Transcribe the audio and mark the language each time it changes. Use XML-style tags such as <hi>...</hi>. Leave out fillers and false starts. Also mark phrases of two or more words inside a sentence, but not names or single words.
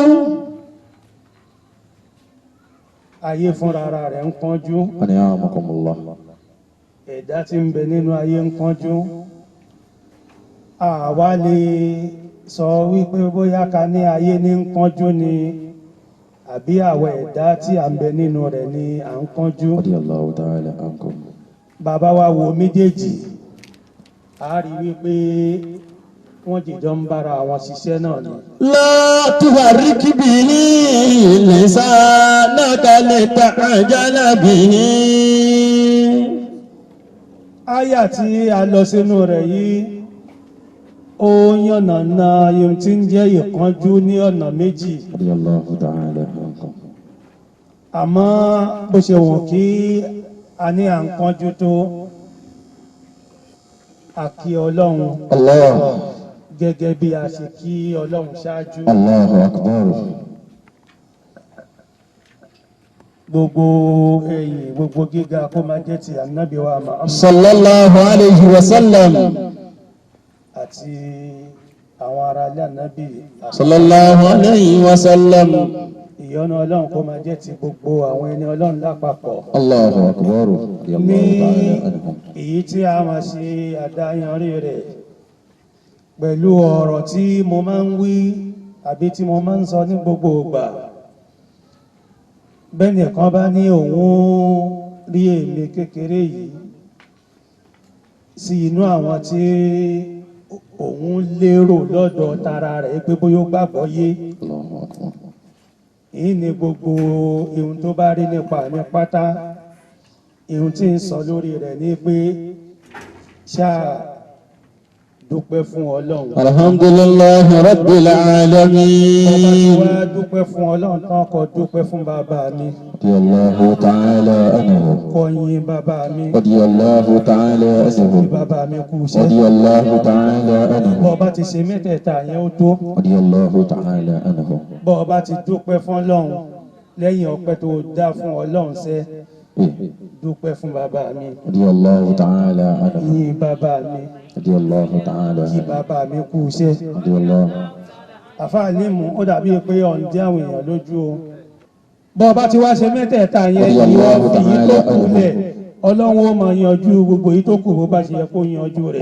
<yo>ayé fúnrara rẹ̀ ń kánjú ẹ̀dá tí ń bẹ nínú ayé ń kánjú àwa lè sọ wípé bóyá ká ní ayé ní ń kánjú ni àbí àwọn ẹ̀dá tí à ń bẹ nínú rẹ̀ ni à ń kánjú.</yo> <ar>رضي الله تعالى عنكم.</ar> <yo>Bàbá wa wo méjèèjì a rí wípé wọ́n jìjọ ń bára àwọn ṣiṣẹ́ náà ni.</yo> <ar>لا تحرك به لسانك لتعجل به.</ar> <yo>Áyà tí a lọ sínú rẹ̀ yìí ó yànnàná ohun tí ń jẹ́ ìkánjú ní ọ̀nà méjì.</yo> <ar>رضي الله تعالى عنكم.</ar> <yo>Àmọ́ bó ṣe wọ̀n kí a ní à ń kánjú tó àkí Ọlọ́run Allah. gẹ́gẹ́ bí a ṣe kí Ọlọ́run ṣáájú.</yo> <ar>الله أكبر.</ar> <yo>Gbogbo ẹ̀yìn gbogbo gíga kó máa jẹ́ ti Ànábì wa Muhammad</yo> <ar>صلى الله عليه وسلم.</ar> <yo>àti àwọn ará ilé Ànábì.</yo> <ar>صلى الله عليه وسلم.</ar> <yo>Ìyọ́nú Ọlọ́run kó máa jẹ́ ti gbogbo àwọn ẹni Ọlọ́run lápapọ̀.</yo> <ar>الله أكبر.</ar> <yo>Ní</yo> <ar>رضي الله تعالى عنهم.</ar> <yo>èyí tí a máa ṣe àdáyanrí rẹ̀ pẹ̀lú ọ̀rọ̀ tí mo máa ń wí àbí tí mo máa ń sọ ní gbogbo ìgbà. Bẹ́ẹ̀ni kan bá ní òun rí èmi kékeré yìí sí inú àwọn tí òun lérò lọ́dọ̀ tara rẹ̀ pé bóyá ó gbàgbọ́ yé.</yo> <ar>الله أكبر.</ar> <yo>Èyí ni gbogbo ihun tó bá rí nípa mi pátá. Ihun tí ń sọ lórí rẹ̀ ni pé ṣáà dúpẹ́ fún Ọlọ́run.</yo> <ar>الحمد لله رب العالمين.</ar> <yo>Ọba tí wá dúpẹ́ fún Ọlọ́run tán kó dúpẹ́ fún bàbá mi.</yo> <ar>رضي الله تعالى عنه.</ar> <yo>Kó yìn bàbá mi.</yo> <ar>رضي الله تعالى عنه.</ar> <yo>Kí bàbá mi kú iṣẹ́.</yo> <ar>رضي الله تعالى عنه.</ar> <yo>Bọ́ọ̀bá ti ṣe mẹ́tẹ̀ẹ̀ta yẹn ó tó.</yo> <ar>رضي الله تعالى عنه.</ar> <yo>Bọ́ọ̀bá ti dúpẹ́ fún Ọlọ́run lẹ́yìn ọpẹ́ tó dá fún Ọlọ́run sẹ́ dúpẹ́ fún bàbá mi.</yo> <ar>رضي الله تعالى عنه.</ar> <yo>Yìn bàbá mi.</yo> <ar>رضي الله تعالى</ar> <yo>Kí anhu. bàbá mi kú iṣẹ́. radiyallahu. Àfáà Límù ó dàbí pé ọ̀ǹdí àwọn èèyàn lójú o. Bọ́ọ̀bá ti wá ṣe mẹ́tẹ̀ẹ̀ta yẹn ìwọ fìyí tó kù lẹ̀ Ọlọ́run ó máa yanjú gbogbo èyí tó kù bó bá ṣe yẹ kó yanjú rẹ̀.</yo>